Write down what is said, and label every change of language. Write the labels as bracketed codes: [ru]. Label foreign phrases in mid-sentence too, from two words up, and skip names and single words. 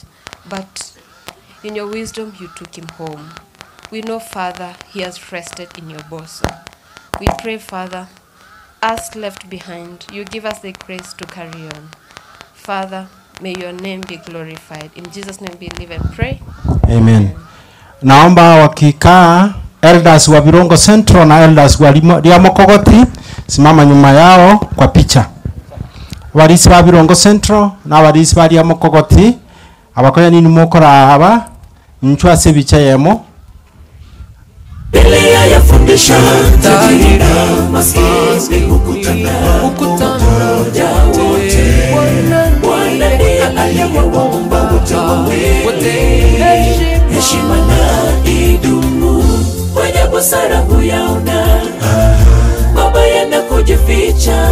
[en] But in your wisdom, you took him home. We know, Father, he has rested in your bosom. We pray, Father, us left behind, you give us the grace to carry on. Father, may your name be glorified. In Jesus' name we live and pray. Amen. [sw] Naomba wakikaa elders wa Virongo Central na elders wa Liamokogoti simama nyuma yao kwa picha. Warisi wa Virongo Central na warisi wa Liamokogoti [guz] abakoya nini mukora aba nchwa se bicha yemo. [sw] Biblia yafundisha tajiri na maskini hukutana pamoja wote. Bwana ndiye aliyewaumba wote. Heshima na idumu, wenye busara huyaona mabaya na kujificha.